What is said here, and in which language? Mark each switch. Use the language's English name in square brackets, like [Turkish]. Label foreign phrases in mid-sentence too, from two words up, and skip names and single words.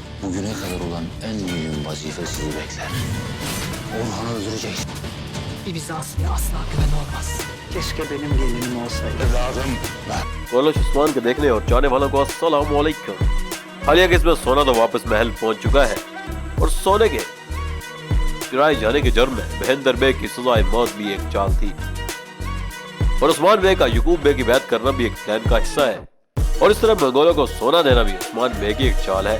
[Turkish] güne kadar olan en mühim vazife sizi bekler. Orhan'ı öldüreceksin. Bir Bizanslı'ya asla güven olmaz. Keşke benim gelinim olsaydı. Evladım ben. [Hindi] गोलश उस्मान के देखने और जाने वालों को [Arabic] السلام عليكم. [Hindi] हालिया केस में सोना तो वापस महल पहुंच चुका है और सोने के गिराए जाने के जुर्म में महेंद्र बेग की सजाए मौत भी एक चाल थी और उस्मान बेग का यकूब बेग की बैत करना भी एक प्लान का हिस्सा है और इस तरह मंगोलों को सोना देना भी उस्मान बेग की एक चाल है।